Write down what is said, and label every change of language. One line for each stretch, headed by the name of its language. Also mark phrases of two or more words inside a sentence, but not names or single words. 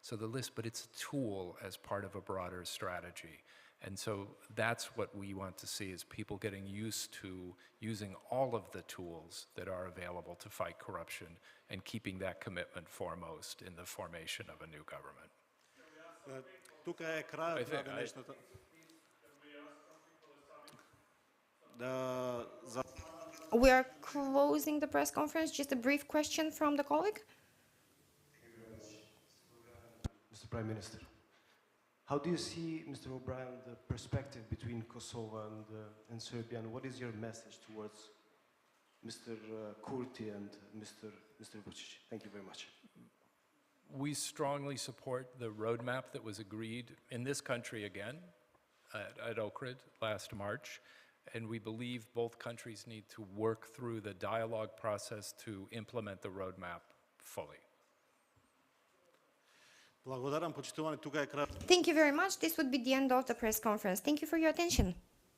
English: So the list, but it's a tool as part of a broader strategy. And so that's what we want to see, is people getting used to using all of the tools that are available to fight corruption and keeping that commitment foremost in the formation of a new government.
Macedonian: Тука е крајот на денешната.
English: We are closing the press conference. Just a brief question from the colleague. Mr. Prime Minister, how do you see, Mr. O'Brien, the perspective between Kosovo and Serbia, and what is your message towards Mr. Kurti and Mr. Vučić? Thank you very much. We strongly support the roadmap that was agreed in this country again at Ohrid last March, and we believe both countries need to work through the dialogue process to implement the roadmap fully.
Macedonian: Благодарам, почитувани, тука е крајот.
English: Thank you very much. This would be the end of the press conference. Thank you for your attention.